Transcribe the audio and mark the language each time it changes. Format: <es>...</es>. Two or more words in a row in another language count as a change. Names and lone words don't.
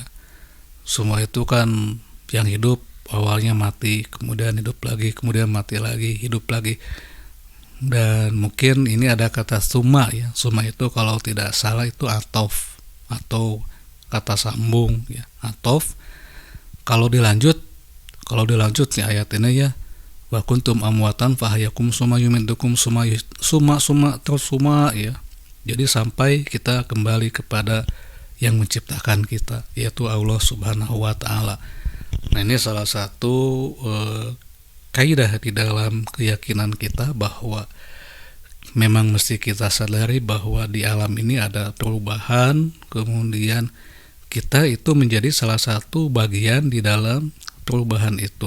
<id>Semua itu kan yang hidup awalnya mati, kemudian hidup lagi, kemudian mati lagi, hidup lagi. Dan mungkin ini ada kata summa ya. Summa itu kalau tidak salah itu atof atau kata sambung ya, atof. Kalau dilanjut nih ayat ini ya,</id> <ar>وكنتم أمواتا فأحياكم ثم يميتكم ثم terus summa ya.</ar> <id>Jadi sampai kita kembali kepada yang menciptakan kita, yaitu</id> <ar>الله سبحانه وتعالى.</ar> <id>Nah, ini salah satu kaidah di dalam keyakinan kita bahwa memang mesti kita sadari bahwa di alam ini ada perubahan, kemudian kita itu menjadi salah satu bagian di dalam perubahan itu.</id>